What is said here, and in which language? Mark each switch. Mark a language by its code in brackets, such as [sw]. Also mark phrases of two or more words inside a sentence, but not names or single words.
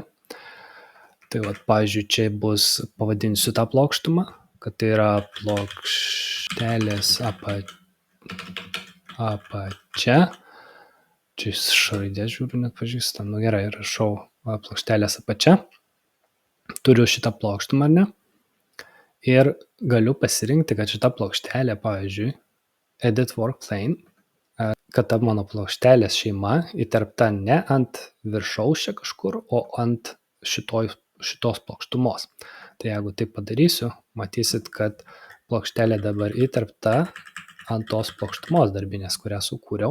[lt] Tai vat, pavyzdžiui, čia bus, pavadinsiu tą plokštumą, kad tai yra plokštelės apačia. Čia šraidės žiūriu, net pažįstam. Nu gerai, rašau plokštelės apačia. Turiu šitą plokštumą, ar ne? Ir galiu pasirinkti, kad šita plokštelė, pavyzdžiui, [en] edit work plane, [lt] kad ta mano plokštelės šeima įterpta ne ant viršaus čia kažkur, o ant šitos plokštumos. Tai jeigu tai padarysiu, matysit, kad plokštelė dabar įterpta ant tos plokštumos darbinės, kurią sukūriau.